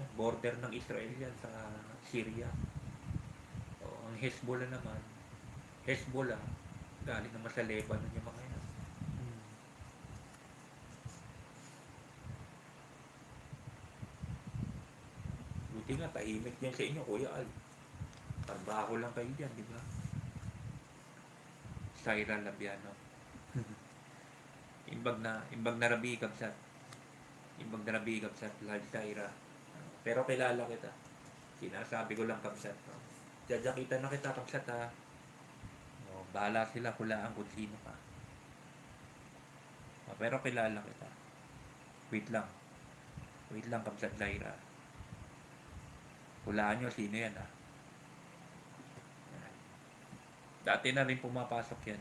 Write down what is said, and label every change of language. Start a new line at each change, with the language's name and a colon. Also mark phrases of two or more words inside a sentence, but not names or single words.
Filipino: Border ng Israel yan sa Syria. Ang Hezbollah naman, galing naman sa Lebanon yung mga yan. Buti nga, tahimik yan sa inyo, Kuya Al. Trabaho lang kayo dyan, di ba?
Iloko: Syra Labiano. Imbag na rabi kabsat. Imbag na rabi kabsat,
Filipino: live Syra. Pero kilala kita. Sinasabi ko lang kabsat. Dadakita na kita kabsat ha. Bahala sila hulaan kung sino ka. Pero kilala kita. Wait lang kabsat Lyra. Hulaan nyo sino yan ha. Dati na rin pumapasok yan.